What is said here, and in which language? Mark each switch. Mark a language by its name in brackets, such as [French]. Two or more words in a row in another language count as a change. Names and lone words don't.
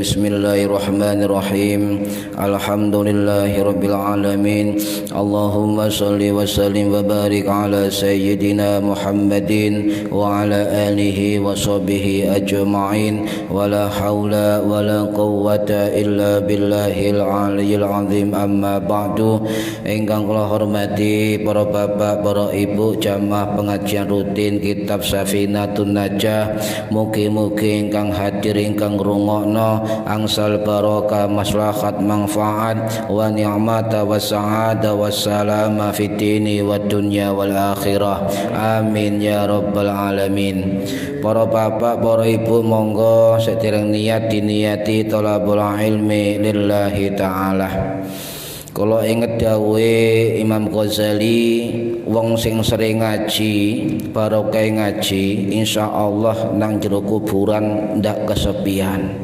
[Arabic] بسم الله الرحمن الرحيم. الحمد لله رب العالمين. اللهم صل وسلم وبارك على سيدنا محمد وعلى آله وصحبه أجمعين. ولا حول ولا قوة إلا بالله العلي العظيم. أما بعد. [Javanese] Ingkang kula hormati para bapak, para ibu jamaah pengajian rutin kitab Safinatun Najah. Mugi-mugi ingkang hadir ingkang ngrungokno angsal barokah maslahat manfaat [Arabic] ونعمة وسعادة وسلامة في الدين والدنيا والآخرة. آمين يا رب العالمين. [Javanese] Para bapak, para ibu, monggo sedhereng niat diniati [Arabic] طلب العلم لله تعالى. [Javanese] Kalau inget dawuhe Imam Ghazali, wong sing sering ngaji, barokah ngaji, insyaallah nang jero kuburan ndak kesepian.